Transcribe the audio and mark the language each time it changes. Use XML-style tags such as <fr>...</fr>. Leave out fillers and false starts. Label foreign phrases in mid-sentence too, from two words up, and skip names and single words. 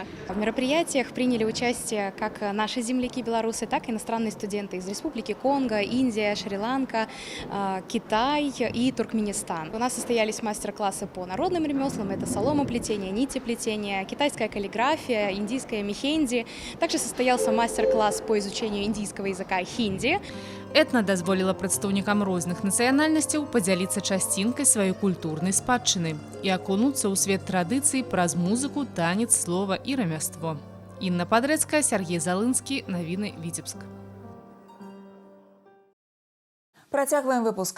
<ru>В мероприятиях приняли участие как наши земляки-белорусы, так и иностранные студенты из Республики Конго, Индия, Шри-Ланка, Китай и Туркменистан. У нас состоялись мастер-классы по народным ремеслам. Это соломоплетение, нитеплетение, китайская каллиграфия, индийская мехенди. Также состоялся мастер-класс по изучению индийского языка хинди.</ru> <be>Этна дазволіла прадстаўнікам розных нацыянальнасцяў падзяліцца часцінкай сваёй культурнай спадчыны і акунуцца ў свет традыцый праз музыку, танец, слова і рамяство. Інна Падрэцкая, Сергей Залынскі, навіны Віцебск. Працягваем выпуск.</be>